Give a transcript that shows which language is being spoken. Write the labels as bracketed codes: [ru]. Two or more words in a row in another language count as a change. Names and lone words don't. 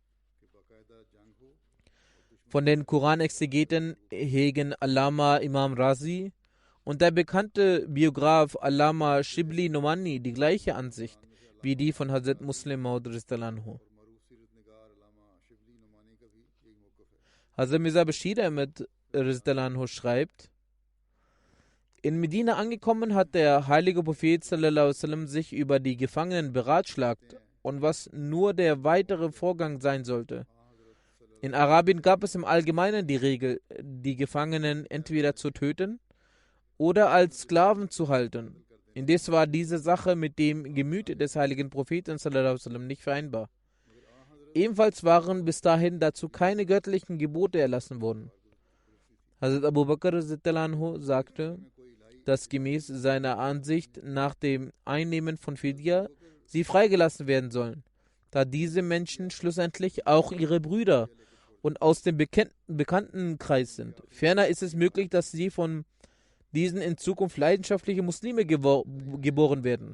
[de] Von den Koranexegeten hegen Allama Imam Razi und der bekannte Biograf Allama Shibli Nomani die gleiche Ansicht wie die von Hazrat Muslim Maud. Hazrat Mirza Bashir Ahmed Rizdalanhu schreibt, in Medina angekommen hat der heilige Prophet [ar] صلى الله عليه وسلم [de] sich über die Gefangenen beratschlagt und was nur der weitere Vorgang sein sollte. In Arabien gab es im Allgemeinen die Regel, die Gefangenen entweder zu töten oder als Sklaven zu halten. Indes war diese Sache mit dem Gemüt des heiligen Propheten [ar] صلى الله عليه وسلم [de] nicht vereinbar. Ebenfalls waren bis dahin dazu keine göttlichen Gebote erlassen worden. Hazrat Abu Bakr [ar] رضي الله عنه [de] sagte, dass gemäß seiner Ansicht nach dem Einnehmen von Fidya sie freigelassen werden sollen, da diese Menschen schlussendlich auch ihre Brüder und aus dem Bekanntenkreis sind. Ferner ist es möglich, dass sie von diesen in Zukunft leidenschaftliche Muslime geboren werden.